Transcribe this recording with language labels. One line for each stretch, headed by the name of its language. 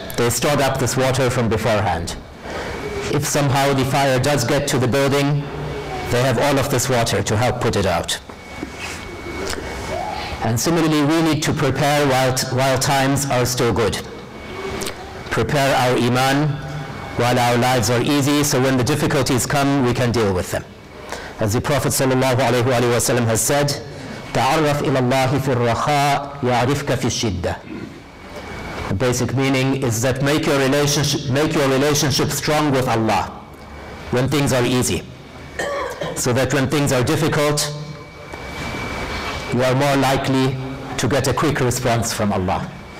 English: They stored up this water from beforehand. If somehow the fire does get to the building, they have all of this water to help put it out. And similarly, we need to prepare while times are still good. Prepare our Iman while our lives are easy, so when the difficulties come, we can deal with them. As the Prophet ﷺ has said,
Arabic: تَعَرَّفْ إِلَى اللَّهِ فِي الرَّخَاءِ يَعْرِفْكَ فِي الشِّدَّةِ.
English: The basic meaning is that make your relationship strong with Allah when things are easy, so that when things are difficult, you are more likely to get a quick response from Allah.